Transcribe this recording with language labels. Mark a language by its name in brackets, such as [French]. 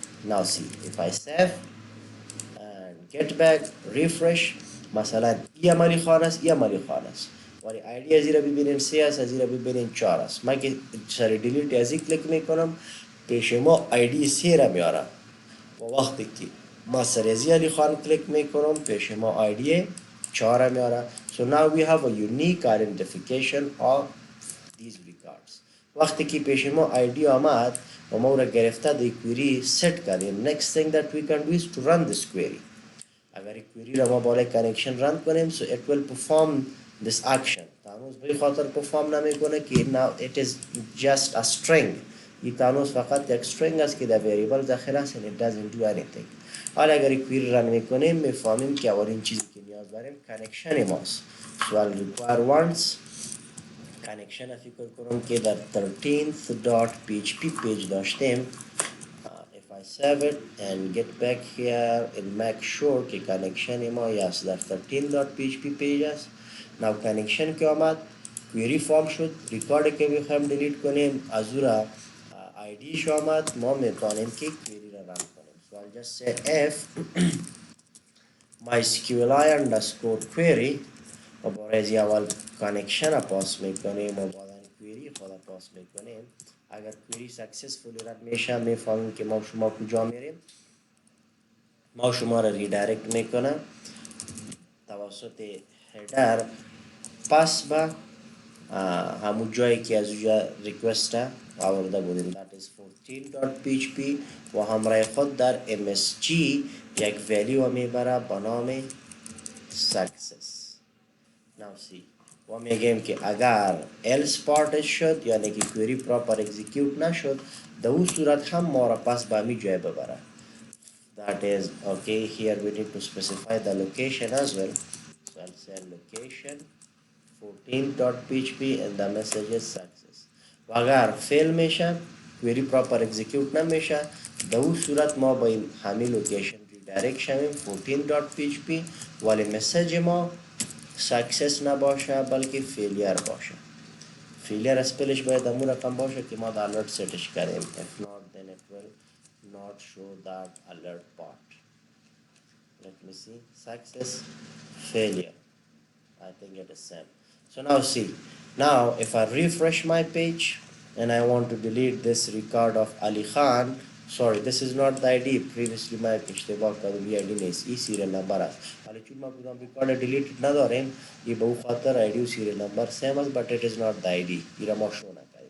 [English] now see if I save and get back refresh [Persian] مثلا ای عملی خانه است ای عملی خانه است ولی آیدی از را ببینین 3 است از را ببینین 4 است من که سر دیلیت ازی کلیک میکنم پیش ما آیدی 3 را میاره و وقتی که ما سر ازی علی خان کلیک میکنم پیش ما آیدی 4 را میاره. [English] so now we have a unique identification of these records. [Persian] وقتی که پیش ما آیدی آمد و ما را گرفته دی query set کردیم [English] next thing that we can do is to run this query. [Persian] اگر query را ما بالای connection run کنیم [English] so it will perform this action. [Persian] تانوس به خاطر perform نمیکنه که [English] now it is just a string. [Persian] این تانوس فقط یک string است که در variable داخل است [English] and it doesn't do anything. [Persian] حالا اگر query run میکنیم میفهمیم که اولین چیزی که نیاز داریم connection ماست. [English] so I'll require once connection [Persian] فکر کنم که در 13th.php page داشتیم. [English] If I save it and get back here and make sure [Persian] که connection ما yes در 13.php page است. now connection که آمد query form شد record که بخوایم delete کنیم از او را id شو آمد ما میتونیم که query را run کنیم. [English] so I'll just say if MySQL underscore query [Persian] و برای اول connection را پاس میکنیم و بعدا query خود پاس میکنیم. اگر query successfully رد میشه میفهمیم که ما شما کجا میریم ما شما را ریدایرکت میکنه توسط header پس به همون جایی که از اونجا ریکوست آورده بودیم that is 14.php و همراه خود در msg یک ولیو میبره به نام success. [English] now see [Persian] و میگیم که اگر else part شد یعنی که query proper execute نشد در اون صورت هم ما را پس به همین جای ببره. [English] that is okay. Here we need to specify the location as well. So I'll say location 14.php and the message is success. [Persian] و اگر fail میشه query proper execute نمیشه در اون صورت ما با این همین لوکیشن redirect شویم 14.php ولی مسیج ما success نباشه بلکه failure باشه. failure اسپلش باید همون رقم باشه که ما در alert سیتش کردیم. [English] if not then it will not show that alert part. Let me see success failure I think it is same. so now see now if I refresh my page and I want to delete this record of Ali Khan. sorry this is not the ID previously my [Persian] اشتباه کردم id نیست این serial number است ولی چون ما کدام record delete نداریم این به خاطر ID و serial number same است [English] but it is not the ID [Persian] این را ما شو نکردیم.